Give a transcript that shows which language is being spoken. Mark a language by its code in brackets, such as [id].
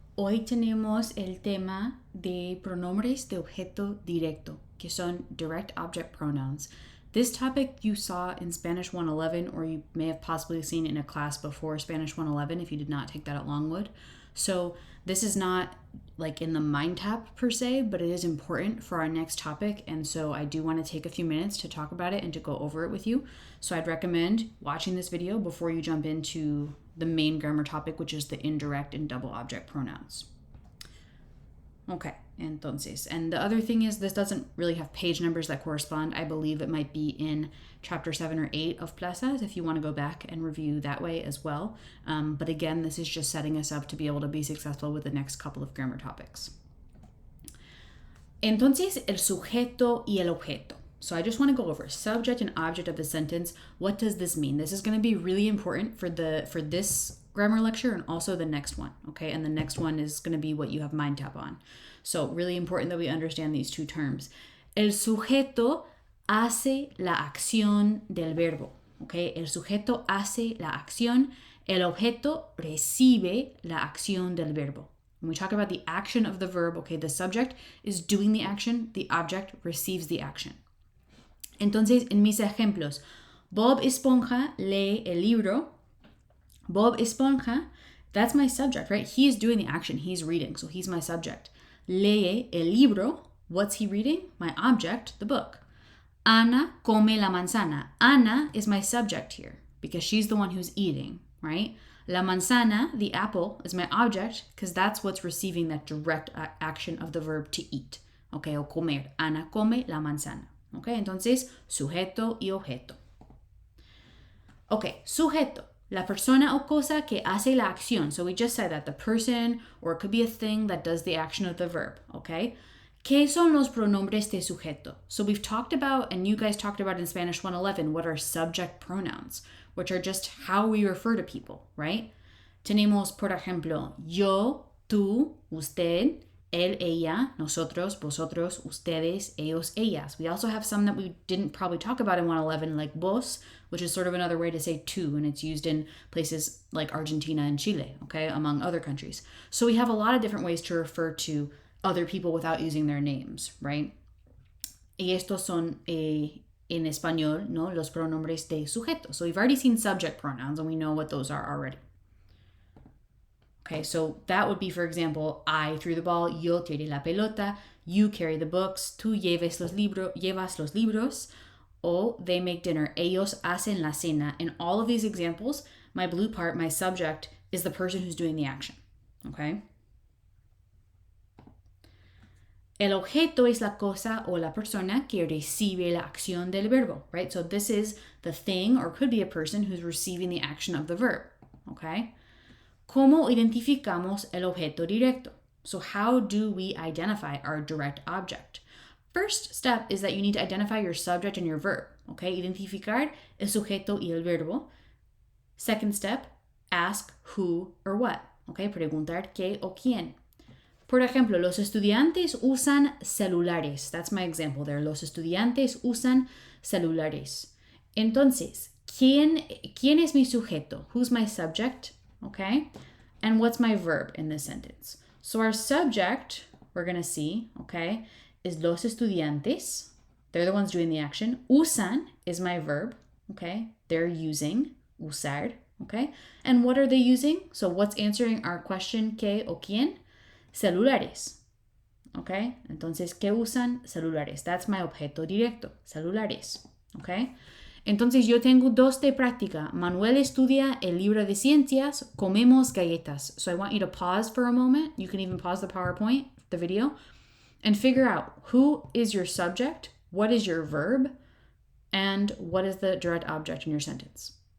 [es] Hoy tenemos el tema de pronombres de objeto directo, que son [en] direct object pronouns. This topic you saw in Spanish 111, or you may have possibly seen in a class before Spanish 111 if you did not take that at Longwood. So this is not like in the mind tap per se, but it is important for our next topic. And so I do want to take a few minutes to talk about it and to go over it with you. So I'd recommend watching this video before you jump into the main grammar topic, which is the indirect and double object pronouns. Okay, entonces. And the other thing is this doesn't really have page numbers that correspond. I believe it might be in chapter 7 or 8 of Plazas if you want to go back and review that way as well. But again, this is just setting us up to be able to be successful with the next couple of grammar topics. [es] Entonces, el sujeto y el objeto. [en] So I just want to go over subject and object of the sentence. What does this mean? This is going to be really important for this grammar lecture and also the next one, okay? And the next one is going to be what you have mind tap on. So really important that we understand these two terms. [es] El sujeto hace la acción del verbo, okay? El sujeto hace la acción, el objeto recibe la acción del verbo. [en] When we talk about the action of the verb, okay, the subject is doing the action, the object receives the action. [es] Entonces, en mis ejemplos, Bob Esponja lee el libro. [en] Bob Esponja, that's my subject, right? He is doing the action. He's reading, so he's my subject. [es] Lee el libro. [en] What's he reading? My object, the book. [es] Ana come la manzana. [en] Ana is my subject here because she's the one who's eating, right? [es] La manzana, [en] the apple, is my object because that's what's receiving that direct action of the verb to eat. [es] Okay, o comer. Ana come la manzana. Okay, entonces, sujeto y objeto. Okay, sujeto. La persona o cosa que hace la acción. [en] So we just said that the person, or it could be a thing that does the action of the verb, okay? [es] ¿Qué son los pronombres de sujeto? [en] So we've talked about, and you guys talked about in Spanish 111, what are subject pronouns, which are just how we refer to people, right? [es] Tenemos, por ejemplo, yo, tú, usted, él, ella, nosotros, vosotros, ustedes, ellos, ellas. [en] We also have some that we didn't probably talk about in 111, like vos, which is sort of another way to say tú, and it's used in places like Argentina and Chile, okay, among other countries. So we have a lot of different ways to refer to other people without using their names, right? [es] Y estos son en español, ¿no? Los pronombres de sujeto. [en] So we've already seen subject pronouns, and we know what those are already. Okay, so that would be, for example, I threw the ball, [es] yo tiré la pelota, [en] you carry the books, [es] tú llevas los libros, o [en] they make dinner, [es] ellos hacen la cena. [en] In all of these examples, my blue part, my subject, is the person who's doing the action, okay? [es] El objeto es la cosa o la persona que recibe la acción del verbo, right? [en] So this is the thing, or could be a person who's receiving the action of the verb, okay? [es] ¿Cómo identificamos el objeto directo? [en] So how do we identify our direct object? First step is that you need to identify your subject and your verb, okay? [es] Identificar el sujeto y el verbo. [en] Second step, ask who or what, okay? [es] Preguntar qué o quién. Por ejemplo, los estudiantes usan celulares. [en] That's my example there. [es] Los estudiantes usan celulares. Entonces, ¿quién es mi sujeto? [en] Who's my subject? Okay? And what's my verb in this sentence? So our subject, we're going to see, okay, is los estudiantes. They're the ones doing the action. Usan is my verb, okay? They're using, usar, okay? And what are they using? So what's answering our question, [es] ¿qué o quién? Celulares, okay? Entonces, ¿qué usan? Celulares. [en] That's my objeto directo, celulares, okay? [es] Entonces yo tengo dos de práctica. Manuel estudia el libro de ciencias, comemos galletas. [en] So I want you to pause for a moment. You can even pause the PowerPoint, the video, and figure out who is your subject, what is your verb, and what is the direct object in your sentence.